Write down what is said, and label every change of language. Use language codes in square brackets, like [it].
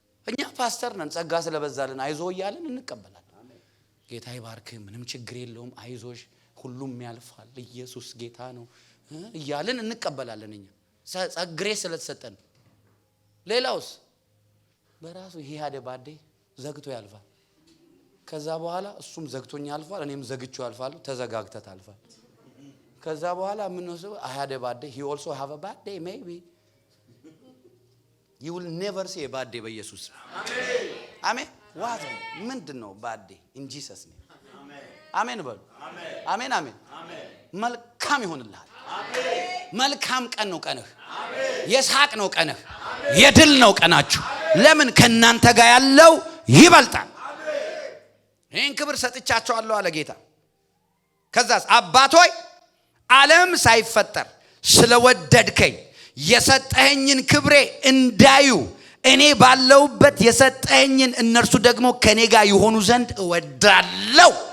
[am] እኛ ፓስተር ነን፣ ጸጋ ስለበዛልን አይዞ እያልን እንቀበላለን። ጌታ ይባርክ፣ ምንም ችግር የለውም፣ አይዞሽ፣ ሁሉም ያልፋል፣ ኢየሱስ ጌታ ነው እያልን እንቀበላለን። እኛ ጸግሬ ስለተሰጠን። ሌላውስ በራሱ ይሄ ያደ ባዴ ዘግቶ ያልፋል። ከዛ በኋላ እሱም ዘግቶኝ ያልፋል፣ እኔም ዘግቼው ያልፋለሁ። ተዘጋግተት አልፋል። ከዛ በኋላ ምን ነው ሰው [en] I had a bad day, he also have a bad day maybe. You will never see a bad day [am] በኢየሱስ አሜን። ዋት ምንድነው [en] bad day in Jesus name? [am] አሜን በሉ። አሜን አሜን። መልካም ይሆንልሃል። መልካም ቀን ነው ቀንህ። የሳቅ ነው ቀንህ። የድል ነው ቀናችሁ። ለምን? ከናንተ ጋር ያለው ይበልጣል። ይህን ክብር ሰጥቻቸዋለሁ አለ ጌታ። ከዛስ አባቶይ ዓለም ሳይፈጠር ስለወደድከኝ የሰጠኸኝን ክብሬ እንዳዩ እኔ ባለውበት የሰጠኸኝን እነርሱ ደግሞ ከኔ ጋር ይሆኑ ዘንድ እወዳለሁ።